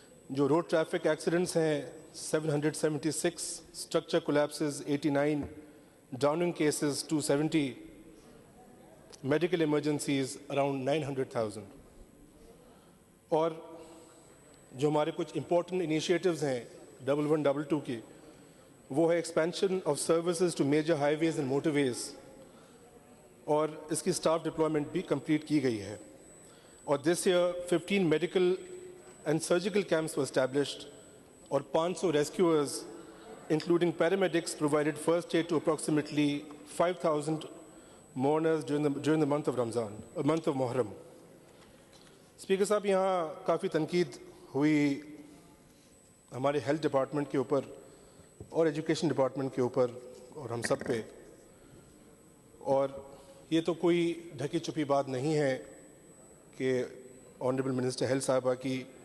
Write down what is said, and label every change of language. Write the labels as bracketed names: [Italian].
[Urdu] جو road traffic accidents ہیں 776، structure کولیپسز 89، Downing cases 270، medical emergencies around 900,000. اور جو ہمارے کچھ امپورٹنٹ انیشیٹوز ہیں 1122 کی، وہ ہے expansion of services to major high ways and motor ویز، اور اس کی اسٹاف ڈپلائمنٹ بھی کمپلیٹ کی گئی ہے. [English] اور this year 15 medical and surgical camps were established، اور 500 rescuers including paramedics provided first aid to approximately 5,000 mourners during the month of Ramzan, a month of Muharram. [Urdu] Speaker صاحب، یہاں کافی تنقید ہوئی ہمارے ہیلتھ ڈپارٹمنٹ کے اوپر اور ایجوکیشن ڈپارٹمنٹ کے اوپر اور ہم سب پہ، اور یہ تو کوئی ڈھکی چھپی بات نہیں ہے کہ آنریبل منسٹر ہیلتھ صاحبہ کی